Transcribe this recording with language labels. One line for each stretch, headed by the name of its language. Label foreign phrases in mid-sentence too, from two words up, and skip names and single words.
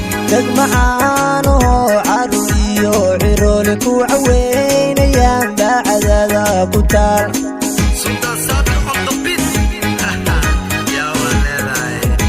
Somali: Dad macaan oo carruur iyo ciroole ku caweynayaan baa cadada ku taal.
English: Sultan Sabir on the beat.
Somali: Yaa waa leedahay.